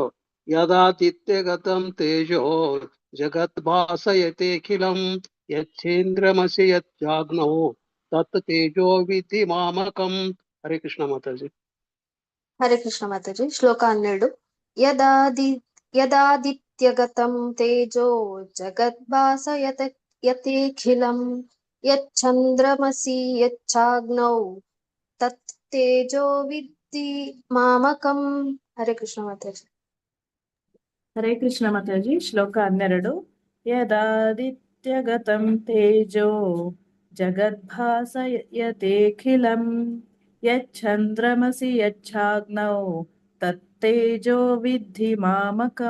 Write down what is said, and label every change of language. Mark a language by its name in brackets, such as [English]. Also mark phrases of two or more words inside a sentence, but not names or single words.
[Sanskrit] ಯದಾದಿತ್ಯಗತಂ ತೇಜೋ ಜಗತ್ ಭಾಸಯತೆಖಿಲಂ ಯಚ್ಛೇಂದ್ರಮಸಿ ಯಜ್ಜಾಗ್ನೌ ತತ್ ತೇಜೋ ವಿಧಿ ಮಾಮಕಂ. ಹರೇ ಕೃಷ್ಣ ಮಾತಾಜಿ. ಹರೇ ಕೃಷ್ಣ ಮಾತಾಜಿ. ಶ್ಲೋಕ 12. ಯದಾದಿತ್ಯಗತಂ ತೇಜೋ ಜಗದ್ಭಾಸಯತೆಖಿಲಂ ಯಚ್ಛಂದ್ರಮಸಿ ಯಚ್ಛಾಗ್ನೌ ತತ್ ತೇಜೋ ವಿದ್ಧಿ ಮಾಮಕಂ. ಹರೇ ಕೃಷ್ಣ ಮಾತಾಜಿ. ಹರೇ ಕೃಷ್ಣ ಮಾತಾಜಿ. ಶ್ಲೋಕ 12. ಯದಾದಿತ್ಯಗತಂ ತೇಜೋ ಜಗದ್ಭಾಸಯತೆಖಿಲಂ ಯಚ್ಛಂದ್ರಮಸಿ ಯಚ್ಛಾಗ್ನೌ ತತ್ತೇಜೋ ವಿದ್ಧಿ ಮಾಮಕಂ.